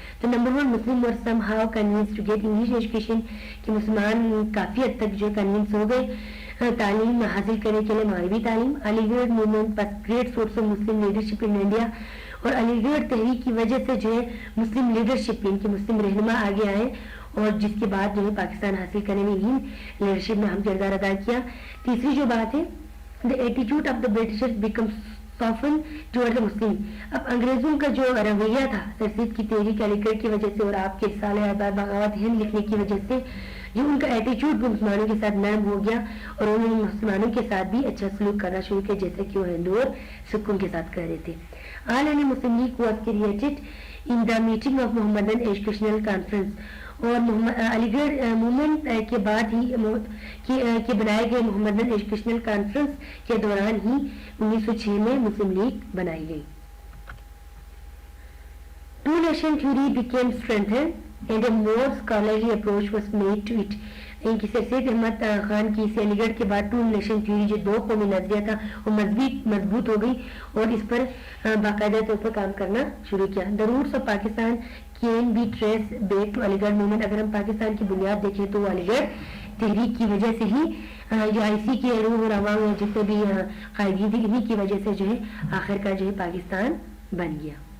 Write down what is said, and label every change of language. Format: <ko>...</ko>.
<ur>تو نمبر 1 مسلم اور</ur> <en>somehow convince to get English education</en> <ur>کہ مسلمان کافی حد تک جو کنوینس ہو گئے تعلیم حاصل کرنے کے لیے مغربی تعلیم. علی گڑھ movement</ur> <en>great source of Muslim leadership in India</en> <ur>اور علی گڑھ تحریک کی وجہ سے جو ہے مسلم لیڈرشپ ان کے مسلم رہنما آگے آئے اور جس کے بعد جو ہے پاکستان حاصل کرنے میں انہیں لیڈرشپ میں اہم کردار ادا کیا. تیسری جو بات ہے</ur> <en>the attitude of the Britishers becomes softened toward the Muslim.</en> <ur>اب انگریزوں کا جو رویہ تھا ترسید کی تحریک علی گڑھ کی وجہ سے اور آپ کے رسالہ آزاد بغاوت ہند لکھنے کی وجہ سے جو ان کا ایٹیچیوڈ مسلمانوں کے ساتھ نرم ہو گیا اور انہوں نے مسلمانوں کے ساتھ بھی اچھا سلوک کرنا شروع کیا جیسے کہ وہ ہندو اور سکھوں کے ساتھ کر رہے تھے.</ur> <en>All India Muslim League was created in the meeting of Mohammedan Educational Conference.</en> <ur>اور علی گڑھ موومنٹ کے بعد ہی کہ بنائے گئے محمدن ایجوکیشنل کانفرنس کے دوران ہی 1906 میں مسلم لیگ بنائی گئی.</ur> <en>Two nation theory became strengthened and a more scholarly approach was made to it.</en> <ur>ان کی سر سید احمد خان کی علی گڑھ کے بعد ٹو نیشن تھیوری جو 2 قومی نظریہ تھا وہ مضبوط ہو گئی اور اس پر باقاعدہ طور پر کام کرنا شروع کیا.</ur> <en>The roots of Pakistan can be traced back to Aligarh movement.</en> <ur>اگر ہم پاکستان کی بنیاد دیکھیں تو علی گڑھ تحریک کی وجہ سے ہی جو آئی سی کے روح اور عوام جتنے بھی قائدین تھے انہیں کی وجہ سے جو ہے آخر کا جو ہے پاکستان بن گیا.</ur>